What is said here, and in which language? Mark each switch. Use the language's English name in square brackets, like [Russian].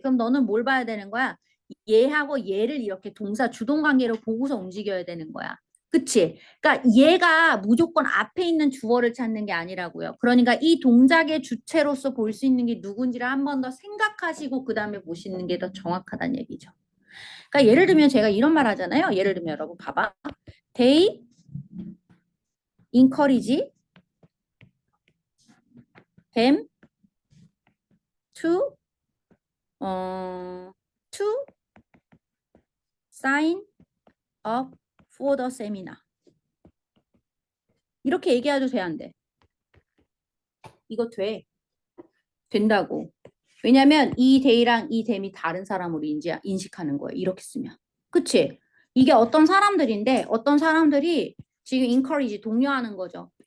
[Korean] 그럼 너는 뭘 봐야 되는 거야? 얘하고 얘를 이렇게 동사 주동 관계로 보고서 움직여야 되는 거야. 그치? 그러니까 얘가 무조건 앞에 있는 주어를 찾는 게 아니라고요. 그러니까 이 동작의 주체로서 볼 수 있는 게 누군지를 한 번 더 생각하시고 그 다음에 보시는 게 더 정확하다는 얘기죠. 그러니까 예를 들면 제가 이런 말 하잖아요. 예를 들면 여러분 봐봐. [English] They encourage them to to sign up for the seminar. [Korean] 이렇게 얘기해도 돼, 안 돼? 이거 돼. 된다고. 왜냐면 이 데이랑 이 댐이 다른 사람으로 인식하는 거예요. 이렇게 쓰면. 그치? 이게 어떤 사람들인데 어떤 사람들이 지금 encourage 독려하는 거죠.